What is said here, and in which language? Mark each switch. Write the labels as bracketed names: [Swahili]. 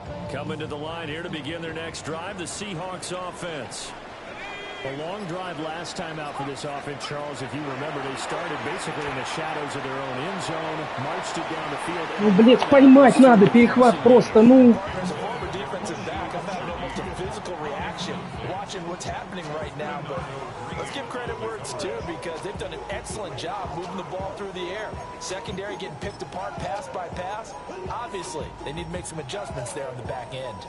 [English] Coming to the line here to begin their next drive, the Seahawks offense. A long drive last time out for this offense, Charles. If you remember, they started basically in the shadows of their own end zone, marched it down the field. [Russian] Ну, блядь, поймать надо, перехват просто, ну. [English] There's a former defensive back. I've had almost a physical reaction watching what's happening right now, but let's give credit where it's due because they've done an excellent job moving the ball through the air. Secondary getting picked apart pass by pass. Obviously, they need to make some adjustments there on the back end.